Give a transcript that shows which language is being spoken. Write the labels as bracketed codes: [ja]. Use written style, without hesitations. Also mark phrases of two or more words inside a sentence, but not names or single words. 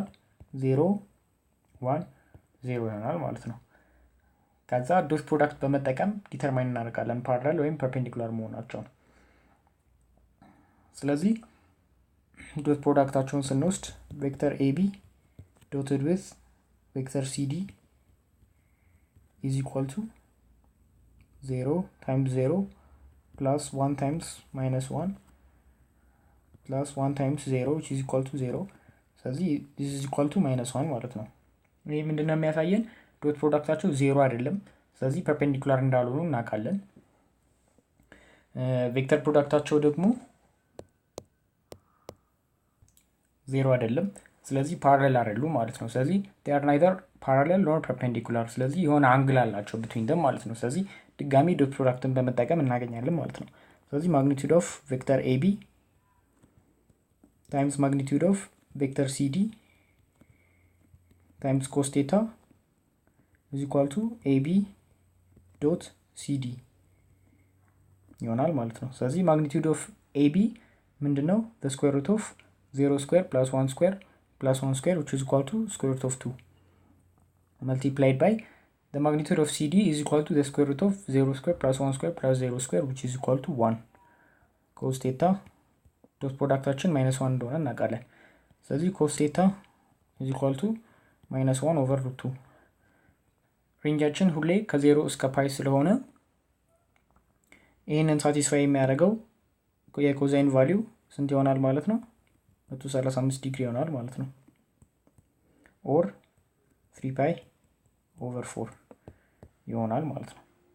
[am] 0 1 0 ይሆናል ማለት ነው። ከዛ [en] dot product [am] በመጠቀም ዲተርማይን እናደርጋለን ፓራሌል ወይም ፐርፔንዲኩላር መሆናቸውን። ስለዚህ ዶት ፕሮዳክታቸውን ስንወስድ [en] vector AB dotted with vector CD is equal to 0 times 0 plus 1 times minus 1 plus 1 times 0 which is equal to 0 ስለዚህ this is equal to minus 1 [am] ማለት ነው። ይሄ ምንድነው የሚያሳየን? ዶት ፕሮዳክታቸው 0 አይደለም። ስለዚህ ፐርፔንዲኩላር እንዳልሆኑ እናውቃለን። ቬክተር ፕሮዳክታቸው ደግሞ 0 አይደለም። ስለዚህ ፓራሌል አይደሉም ማለት ነው። ስለዚህ [en] they are neither parallel nor perpendicular [am] ስለዚህ የሆነ አንግል አላቸው [en] between them [am] ማለት ነው። ስለዚህ ድጋሚ ዶት ፕሮዳክትን በመጠቀም እናገኛለን ማለት ነው። ስለዚህ [en] magnitude of vector AB times magnitude of vector CD times cos theta is equal to AB dot CD [am] ይሆናል ማለት ነው። [en] ስለዚህ magnitude of AB ምንድነው? the square root of 0 square plus 1 square plus 1 square which is equal to square root of 2 multiplied by the magnitude of CD is equal to the square root of 0 square plus 1 square plus 0 square which is equal to 1 cos theta dot [am] ፕሮዳክታችን -1 እንደሆነ እናውቃለን። ስለዚህ [en] cos theta is equal to -1 over root 2 [am] ሬንጃችን ሁሌ ከ0 እስከ ፓይ ስለሆነ ይህንን ሳቲስፋይ የሚያደርገው የኮዛይን ቫልዩ ስንት ይሆናል ማለት ነው? 135 ዲግሪ ይሆናል ማለት ነው። ኦር 3 ፓይ ኦቨር 4 ይሆናል ማለት ነው።